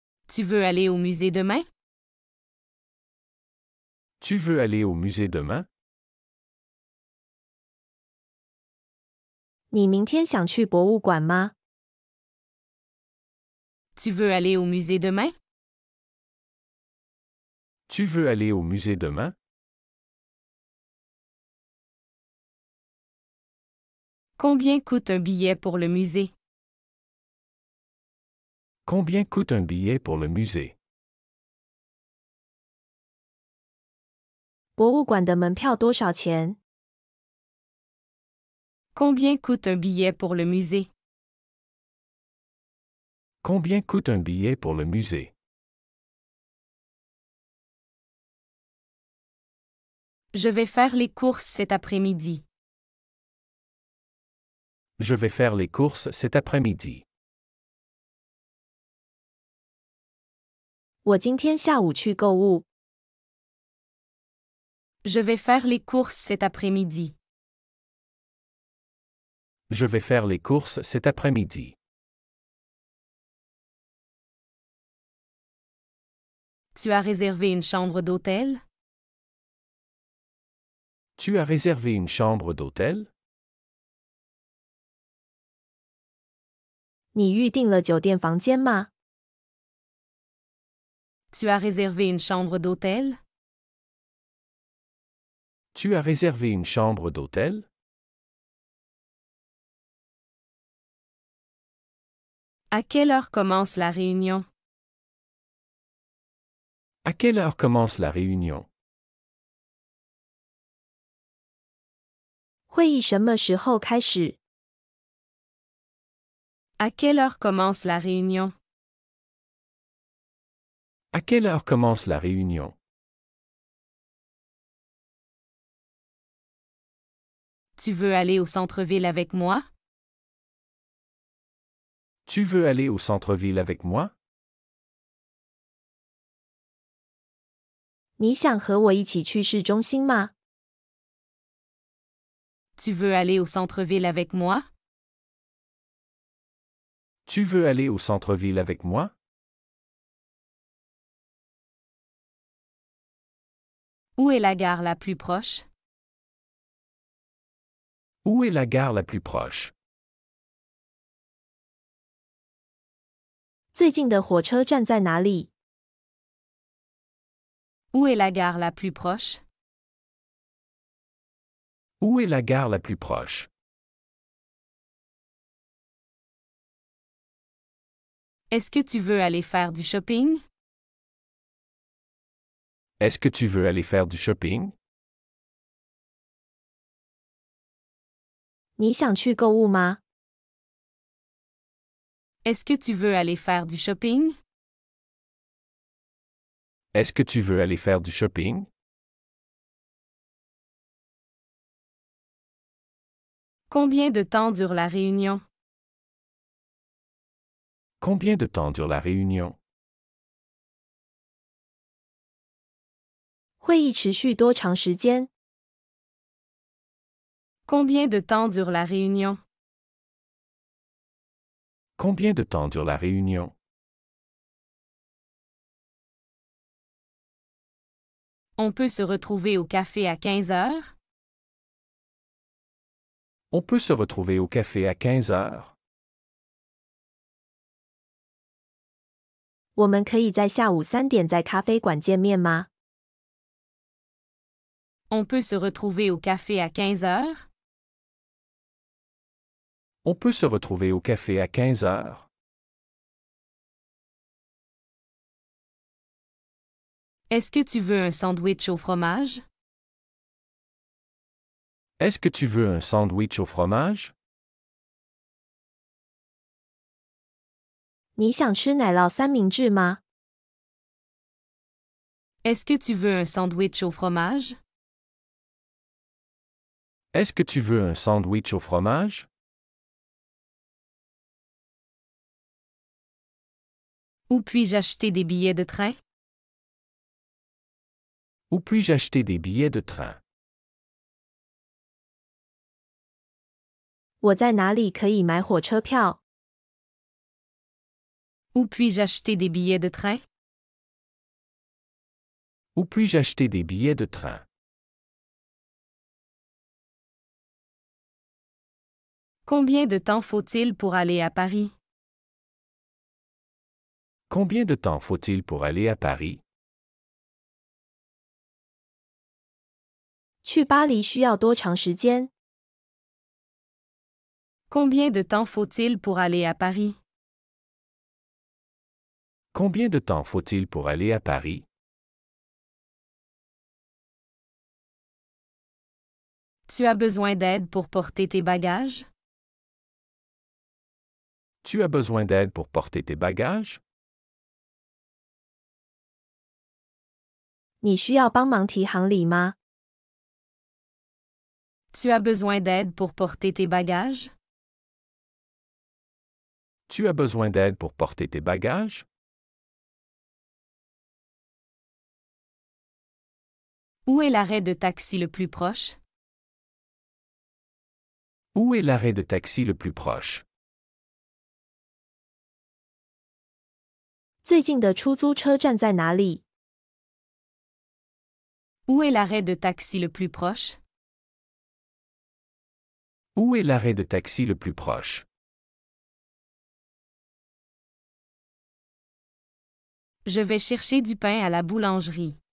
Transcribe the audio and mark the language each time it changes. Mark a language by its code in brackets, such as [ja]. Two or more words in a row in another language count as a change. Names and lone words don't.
[fr] Tu veux aller au musée demain? Tu veux aller au musée demain? [zh] 你明天想去博物馆吗？ [fr] Tu veux aller au musée demain? Tu veux aller au musée demain? Combien coûte un billet pour le musée? Combien coûte un billet pour le musée? [zh] 博物馆的门票多少钱？ [fr] Combien coûte un billet pour le musée? Combien coûte un billet pour le musée? Je vais faire les courses cet après-midi. Je vais faire les courses cet après-midi. [zh] 我今天下午去购物。 [fr] Je vais faire les courses cet après-midi. Je vais faire les courses cet après-midi. Tu as réservé une chambre d'hôtel? Tu as réservé une chambre d'hôtel? [zh] 你预订了酒店房间吗？ [fr] Tu as réservé une chambre d'hôtel? Tu as réservé une chambre d'hôtel? À quelle heure commence la réunion? À quelle heure commence la réunion? [zh] 会议什么时候开始？ [fr] À quelle heure commence la réunion? À quelle heure commence la réunion? Tu veux aller au centre-ville avec moi? Tu veux aller au centre-ville avec moi? [zh] 你想和我一起去市中心吗？ [fr] Tu veux aller au centre-ville avec moi? Tu veux aller au centre-ville avec moi? Où est la gare la plus proche? Où est la gare la plus proche? [zh] 最近的火车站在哪里？ [fr] Où est la gare la plus proche? Où est la gare la plus proche? Est-ce que tu veux aller faire du shopping? Est-ce que tu veux aller faire du shopping? [zh] 你想去购物吗？ [fr] Est-ce que tu veux aller faire du shopping? Est-ce que tu veux aller faire du shopping? Combien de temps dure la réunion? Combien de temps dure la réunion? [zh] 会议持续多长时间？ [fr] Combien de temps dure la réunion? Combien de temps dure la réunion? On peut se retrouver au café à 15 heures? On peut se retrouver au café à 15 heures. [zh] 我们可以在下午3点在咖啡馆见面吗？ [fr] On peut se retrouver au café à 15 heures? On peut se retrouver au café à 15 heures. Est-ce que tu veux un sandwich au fromage? Est-ce que tu veux un sandwich au fromage? [zh] 你想吃奶酪三明治吗？ [fr] Est-ce que tu veux un sandwich au fromage? Est-ce que tu veux un sandwich au fromage? Où puis-je acheter des billets de train? Où puis-je acheter des billets de train? [zh] 我在哪里可以买火车票？ [fr] Où puis-je acheter des billets de train? Où puis-je acheter des billets de train? Combien de temps faut-il pour aller à Paris? Combien de temps faut-il pour aller à Paris? [zh] 去巴黎需要多长时间？ [fr] Combien de temps faut-il pour aller à Paris? Combien de temps faut-il pour aller à Paris? Tu as besoin d'aide pour porter tes bagages? Tu as besoin d'aide pour porter tes bagages? [zh] 你需要帮忙提行李吗？ [fr] Tu as besoin d'aide pour porter tes bagages? Tu as besoin d'aide pour porter tes bagages? Où est l'arrêt de taxi le plus proche? Où est l'arrêt de taxi le plus proche? [zh] 最近的出租车站在哪里？ [fr] Où est l'arrêt de taxi le plus proche? Où est l'arrêt de taxi le plus proche? Je vais chercher du pain à la boulangerie.